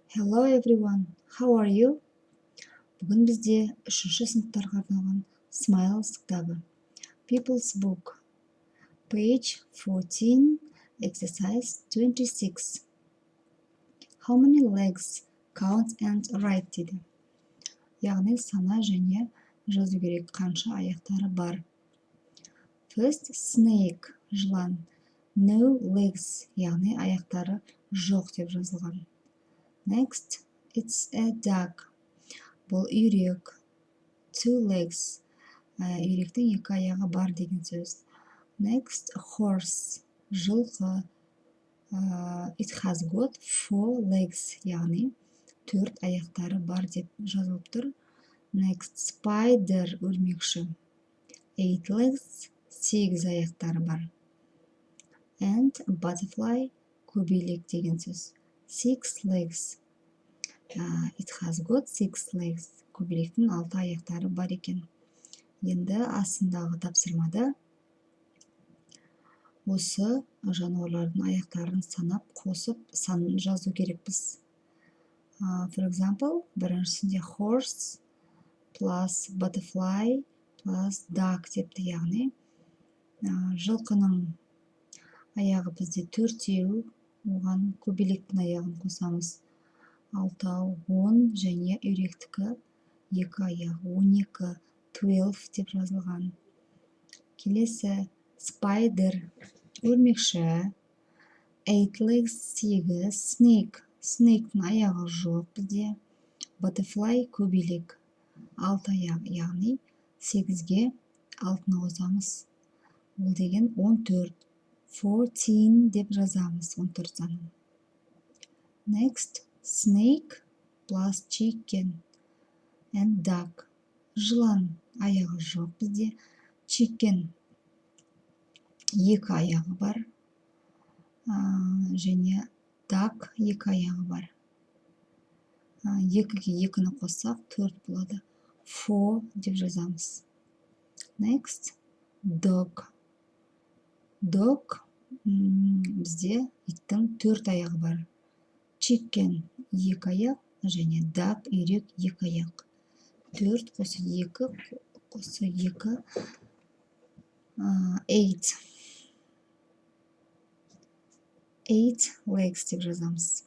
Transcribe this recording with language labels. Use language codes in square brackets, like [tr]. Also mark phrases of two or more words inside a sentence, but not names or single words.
[en] Hello everyone, how are you? [kk] Бүгін бізде 3-ші сыныптарға арналған Smiles кітабы. [en] People's Book. Page 14, exercise 26. How many legs? Count and write дейді. [kk] Яғни сана және жазу керек қанша аяқтары бар. [en] First, snake, жылан. No legs, [kk] яғни аяқтары жоқ деп жазылған. [en] Next, it's a duck. [kk] Бұл үйрек. [en] Two legs. [kk] Үйректің екі аяғы бар деген сөз. [en] Next, horse. Жылқы. It has got 4 legs. [kk] Яғни 4 аяқтары бар деп жазылып тұр. [en] Next, spider. Өрмекші. 8 legs. [kk] 8 аяқтары бар. [en] And butterfly. [kk] Көбелек деген сөз. [en] 6 legs. It has got 6 legs. [kk] Көбелектің 6 аяқтары бар екен. Енді астындағы тапсырмада осы жануарлардың аяқтарын санап, қосып, санын жазу керекпіз. [en] For example, [kk] біріншісінде [en] horse plus butterfly plus duck [kk] депті, яғни жылқының аяғы бізде 4, оған көбелектің аяғын қосамыз. 6, 10 және үйректікі 2 аяғы 12, 12 деп жазылған. Келесі spider, өрмекші. [en] 8 legs, 8, snake, [kk] snake'ның аяғы жоқ бізде. Butterfly, көбелек, 6 аяқ, яғни 8-ге 6-ны қосамыз. Ол деген 14, 14 деп жазамыз 14 санын. [en] Next, snake plus chicken and duck. [kk] Жылан аяғы жоқ бізде. Chicken 2 аяғы бар. Және duck 2 аяғы бар. 2-ге 2-ні қоссақ 4 болады. 4 деп жазамыз. [en] Next, dog. [kk] Dog бізде иттің 4 аяғы бар. Chicken 2 аяқ және duck үйрек 2 аяқ. 4 қосы 2 қосы 2 8. [en] 8 legs [kk] деп жазамыз.